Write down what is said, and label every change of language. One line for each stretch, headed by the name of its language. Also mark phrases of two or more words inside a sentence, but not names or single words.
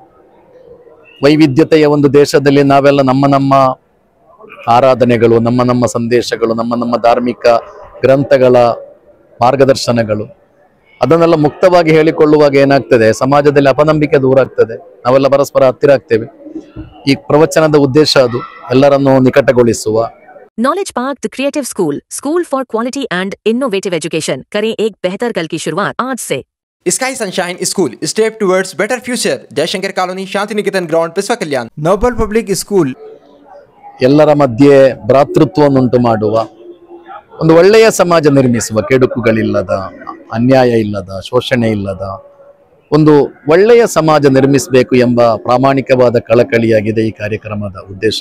Kannada: ವೈವಿಧ್ಯತೆಯ ಒಂದು ದೇಶದಲ್ಲಿ ನಾವೆಲ್ಲ ನಮ್ಮ ಆರಾಧನೆಗಳು, ನಮ್ಮ ಸಂದೇಶಗಳು, ನಮ್ಮ ಧಾರ್ಮಿಕ ಗ್ರಂಥಗಳ ಮಾರ್ಗದರ್ಶನಗಳು ಅದನ್ನೆಲ್ಲ ಮುಕ್ತವಾಗಿ ಹೇಳಿಕೊಳ್ಳುವಾಗ ಏನಾಗ್ತದೆ, ಸಮಾಜದಲ್ಲಿ ಅಪನಂಬಿಕೆ ದೂರ ಆಗ್ತದೆ, ನಾವೆಲ್ಲ ಪರಸ್ಪರ ಹತ್ತಿರ ಆಗ್ತೇವೆ. ಈ ಪ್ರವಚನದ ಉದ್ದೇಶ ಅದು ಎಲ್ಲರನ್ನು ನಿಕಟಗೊಳಿಸುವ.
English: Knowledge Park the creative school for quality and innovative education
Hindi: करें एक बेहतर कल की शुरुआत आज से।
English: Sky Sunshine School step towards better future, Jayashankar Colony, Shanti Niketan Ground, Basav Kalyan. नोबल पब्लिक स्कूल
Kannada: ಎಲ್ಲರ ಮಧ್ಯೆ ಭ್ರಾತೃತ್ವವನ್ನುಂಟು ಮಾಡುವ ಒಂದು ಒಳ್ಳೆಯ ಸಮಾಜ ನಿರ್ಮಿಸುವ, ಕೆಡುಕುಗಳಿಲ್ಲದ, ಅನ್ಯಾಯ ಇಲ್ಲದ, ಶೋಷಣೆ ಇಲ್ಲದ ಒಂದು ಒಳ್ಳೆಯ ಸಮಾಜ ನಿರ್ಮಿಸಬೇಕು ಎಂಬ ಪ್ರಾಮಾಣಿಕವಾದ ಕಳಕಳಿಯಾಗಿದೆ ಈ ಕಾರ್ಯಕ್ರಮದ ಉದ್ದೇಶ.